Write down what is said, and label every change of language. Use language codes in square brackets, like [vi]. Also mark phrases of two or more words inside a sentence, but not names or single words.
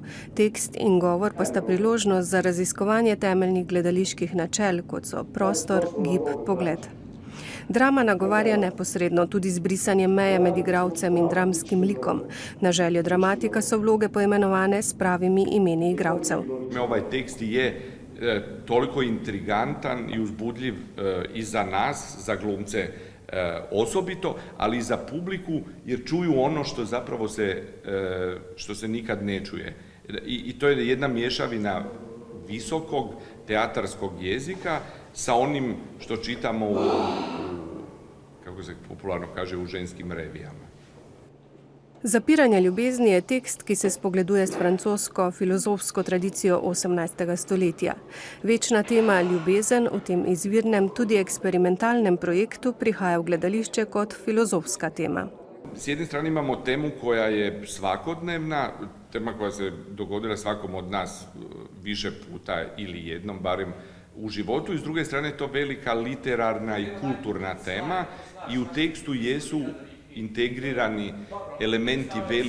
[sl] Tekst in govor pa sta priložnost za raziskovanje temeljnih gledaliških načel, kot so prostor, gib, pogled. Drama nagovarja neposredno, tudi z brisanjem meje med igralcem in dramskim likom. Na željo dramatika so vloge poimenovane s pravimi imeni igralcev. [hr] Ovaj tekst je toliko intrigantan i uzbudljiv i za nas, za glumce osobito, ali i za publiku, jer čuju ono što se nikad ne čuje. I to je jedna mješavina visokog teatarskog jezika sa onim što čitamo kako se popularno kaže, u ženskim revijama. [sl] Zapiranje ljubezni je tekst, ki se spogleduje s francosko filozofsko tradicijo 18. stoletja. Večna tema ljubezen v tem izvirnem, tudi eksperimentalnem projektu prihaja v gledališče kot filozofska tema. [hr] S jedne strane imamo temu koja je svakodnevna, tema koja se dogodila svakom od nas više puta ili jednom, barem u životu, i s druge strane je to velika literarna i kulturna tema i u tekstu jesu integrirani elementi